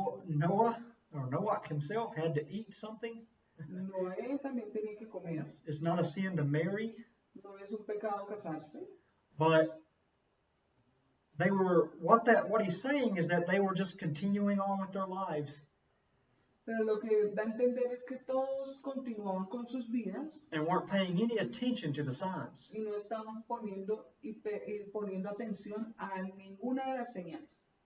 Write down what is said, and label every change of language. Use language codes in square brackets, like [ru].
[en] Noah himself had to eat something. [es] Noé también tenía que comer. [en] It's not a sin to marry, [es] No es un pecado casarse. [en] but they were what he's saying is that they were just continuing on with their lives [es] Pero lo que da a entender es que todos continuaban con sus vidas [en] and weren't paying any attention to the signs. [es] y no estaban poniendo atención a ninguna de las señales.